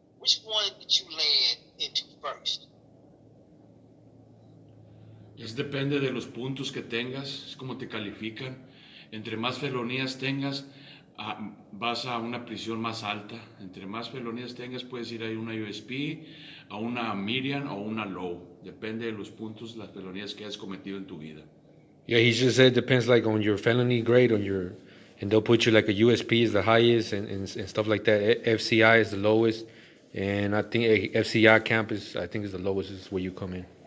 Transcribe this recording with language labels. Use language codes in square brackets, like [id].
[en] Which one did you land into first? [es] Depende de los puntos que tengas, es como te califican. Entre más felonías tengas, vas a una prisión más alta. Entre más felonías tengas, puedes ir a una USP, a una median o una low. Depende de los puntos, las felonías que hayas cometido en tu vida. [en] Yeah, he just said it depends like on your felony grade, and they'll put you like a USP is the highest and stuff like that. FCI is the lowest, and I think FCI camp is the lowest is where you come in.